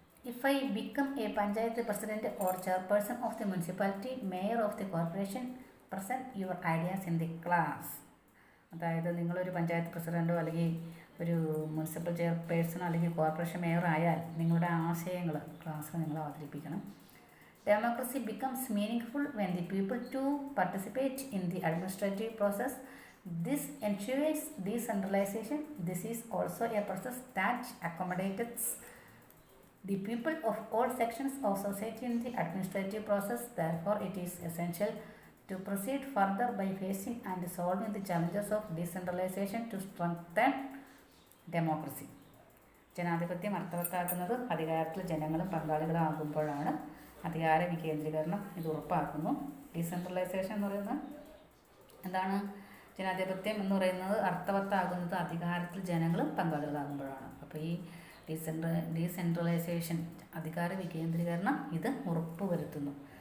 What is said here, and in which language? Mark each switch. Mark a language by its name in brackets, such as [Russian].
[English] If I become a panchayat president or chairperson of the municipality, mayor of the corporation, present your ideas in the class. [Malayalam] അതായത് നിങ്ങളൊരു പഞ്ചായത്ത് പ്രസിഡൻറ്റോ അല്ലെങ്കിൽ ഒരു municipal ചെയർപേഴ്സണോ അല്ലെങ്കിൽ corporation mayor ആയാൽ നിങ്ങളുടെ ആശയങ്ങൾ ക്ലാസ്സിൽ നിങ്ങൾ അവതരിപ്പിക്കണം. [English] Democracy becomes meaningful when the people to participate in the administrative process. This ensures decentralization. This is also a process that accommodates the people of all sections of society in the administrative process. Therefore, it is essential to proceed further by facing and solving the challenges of decentralization to strengthen democracy. [Malayalam] ജനാധിപത്യം അർത്ഥവത്താക്കുന്നത് അധികാരത്തിൽ ജനങ്ങളും പങ്കാളികളാകുമ്പോഴാണ്. അധികാര വികേന്ദ്രീകരണം ഇത് ഉറപ്പാക്കുന്നു. Decentralisation എന്ന് പറയുന്നത് എന്താണ്? ജനാധിപത്യം എന്ന് പറയുന്നത് അർത്ഥവത്താകുന്നത് അധികാരത്തിൽ ജനങ്ങളും പങ്കാളികളാകുമ്പോഴാണ്. അപ്പോൾ ഈ ഡീസെൻട്രലൈസേഷൻ അധികാര വികേന്ദ്രീകരണം ഇത് ഉറപ്പുവരുത്തുന്നു.